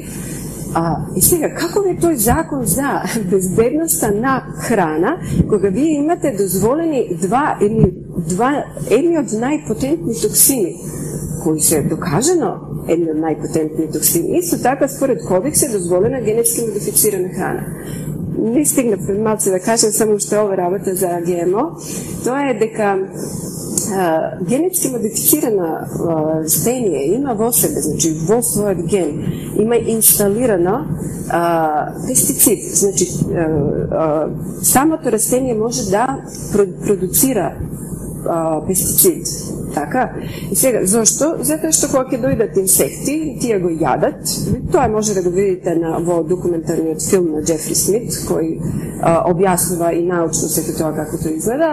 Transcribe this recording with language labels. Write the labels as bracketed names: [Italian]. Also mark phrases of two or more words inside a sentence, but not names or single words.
[Macedonian] И сега, како е тој закон за безбедноста на храна, кога вие имате дозволени едни од најпотентни токсини, кои се докажено едни од најпотентни токсини. Исто така, според Кодекс е дозволена генетски модифицирана храна. Не стигнав пред малце да кажем само што ова работа за ГМО, тоа е дека генетски модифицирана растение има во себе, значи во својот ген, има инсталирано пестицид. Значи, самото растение може да продуцира пестицид. Така? И сега, зашто? Затоа што кога ќе дојдат инсекти, тие го јадат. Тоа може да го видите во документарниот филм на Джефри Смит, кој објаснува и научно сето тоа како тоа изгледа.